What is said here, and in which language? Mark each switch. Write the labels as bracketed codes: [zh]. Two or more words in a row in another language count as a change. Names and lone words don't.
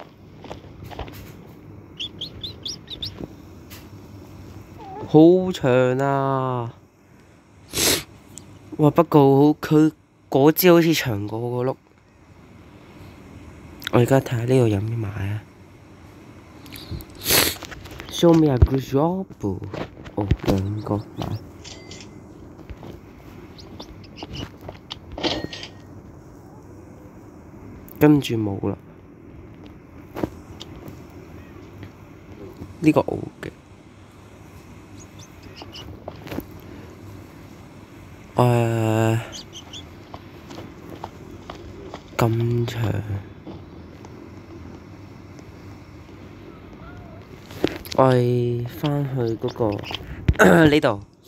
[yue] 好長啊！哇，不過佢嗰支好似長過個碌。我而家睇下呢度有咩買啊 ？ [en] Show me a good job。 [yue] 哦，2個買。跟住冇啦。呢個我嘅。咁長，我哋返去嗰個呢度。